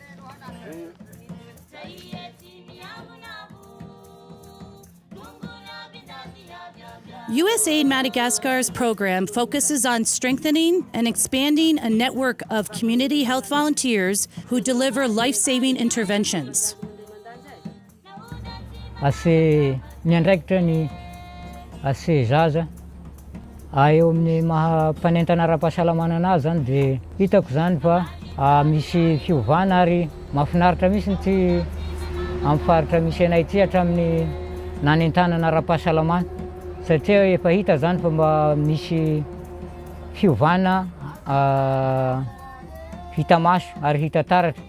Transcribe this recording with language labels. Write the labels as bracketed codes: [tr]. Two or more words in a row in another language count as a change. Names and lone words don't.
[en] USAID Madagascar's program focuses on strengthening and expanding a network of community health volunteers who deliver life-saving interventions. [mg] Ase miandraikitra ny ase zaza eo amin'ny mahampanentana ara-pahasalamana anazy zany dia hitako zany fa misy fiovana ary mahafinaritra mihitsy ty amin'ny faritra misy anay ty hatramin'ny nanentanana ara-pahasalamana satria efa hita zany fa mba misy fiovana hita maso ary hita taratra.